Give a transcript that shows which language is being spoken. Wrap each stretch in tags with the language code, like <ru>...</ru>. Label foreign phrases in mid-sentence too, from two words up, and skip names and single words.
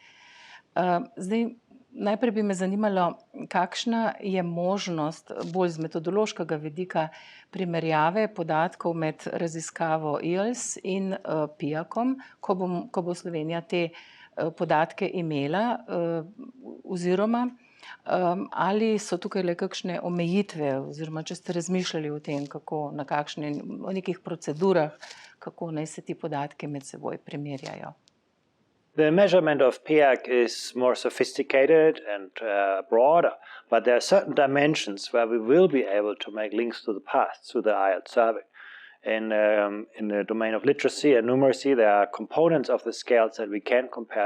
<sl>Najprej bi me zanimalo, kakšna je možnost bolj z metodološkega vidika primerjave podatkov med raziskavo IELTS in PIAAC-om, ko bo Slovenija te podatke imela, oziroma ali so tukaj le kakšne omejitve, oziroma če ste razmišljali o tem, o nekih procedurah, kako naj se ti podatki med seboj primerjajo.</sl> <en>The measurement of PIAAC is more sophisticated and broader, but there are certain dimensions where we will be able to make links to the past through the IELTS survey. In the domain of literacy and numeracy, there are components of the scales that we can compare.</en>